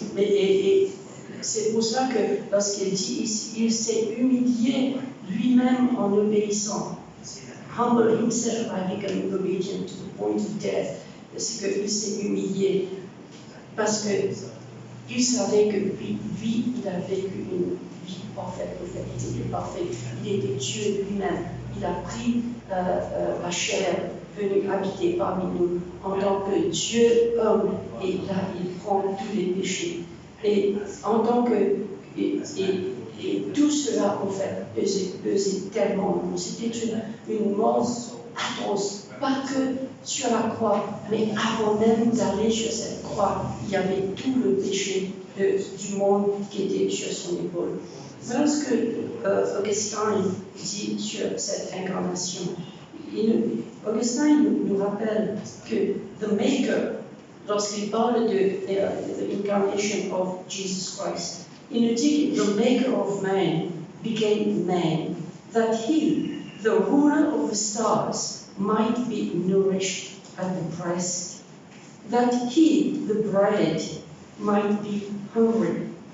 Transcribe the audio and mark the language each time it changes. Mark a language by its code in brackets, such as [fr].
[fr] Et c'est pour cela que lorsqu'il dit ici, il s'est humilié lui-même en obéissant. [en] Humble himself by becoming obedient to the point of death. [fr] C'est qu'il s'est humilié parce que il savait que lui, il a vécu une vie parfaite. En fait, il était parfait. Il était Dieu lui-même. Il a pris la chair, venu habiter parmi nous en tant que Dieu homme. Et là, il prend tous les péchés. Et en tant que et tout cela, en fait, pesait tellement. C'était une mort atroce. Pas que sur la croix, mais avant même d'aller sur cette croix, il y avait tout le péché du monde qui était sur son épaule. Voilà ce que Augustin dit sur cette incarnation. Augustin nous rappelle que [en] the Maker, [fr] lorsqu'il parle de l'incarnation [en] of Jesus Christ, [fr] il nous dit que [en] the Maker of man became man, that he, the ruler of the stars, might be nourished at the breast, that he, the bread, might be hungry,